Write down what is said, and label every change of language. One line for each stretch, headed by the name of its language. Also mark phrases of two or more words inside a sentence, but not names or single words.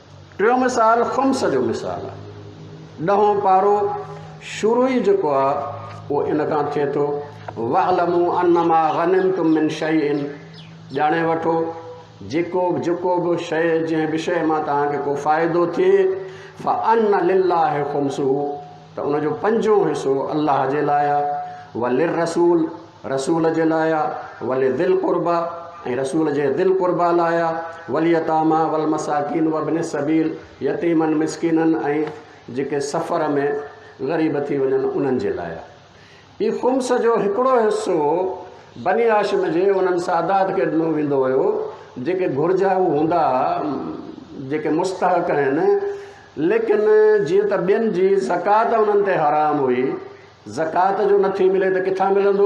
Sindhi: टियों मिसाल ख़ुम्स जो मिसाल आहे। 10हों पारो शुरू ई जेको आहे उहो इन खां थिए थो
Arabic: واعلموا أنما غنمتم من شيء,
Sindhi: ॼाणे वठो जेको बि शइ जंहिं विषय मां तव्हांखे को फ़ाइदो थिए
Arabic: فأن لله خمسه,
Sindhi: त उनजो पंजों हिसो अल्लाह जे लाइ आहे,
Arabic: وللرسول,
Sindhi: रसूल जे लाइ आहे,
Arabic: ولذي القربى,
Sindhi: ऐं रसूल जे
Arabic: ذي القربى
Sindhi: लाइ आहे,
Arabic: واليتامى والمساكين وابن السبيل,
Sindhi: यतीमनि मिसकीननि ऐं जेके सफ़र में ग़रीब थी वञनि उन्हनि जे लाइ आहे। ही ख़ुम्स जो हिकिड़ो हिसो बनी हाशिम जे उन्हनि सादात खे ॾिनो वेंदो हुयो जेके घुर्जाऊ हूंदा, जेके मुस्तहक़ आहिनि, लेकिन जीअं त ॿियनि जी ज़कात उन्हनि ते हराम हुई, ज़कात जो नथी मिले त किथां मिलंदो?